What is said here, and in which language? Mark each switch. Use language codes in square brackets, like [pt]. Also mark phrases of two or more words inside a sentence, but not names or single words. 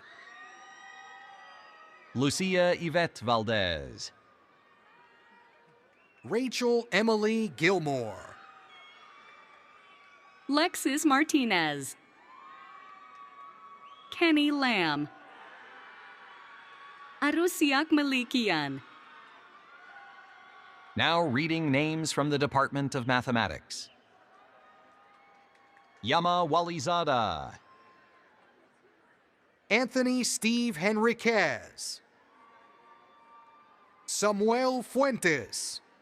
[en] Lucia Yvette Valdez. Rachel Emily Gilmore. Lexis Martinez. Kenny Lamb. Arusiak Malikian. Now reading names from the Department of Mathematics. Yama Walizada. Anthony Steve Henriquez. Samuel Fuentes.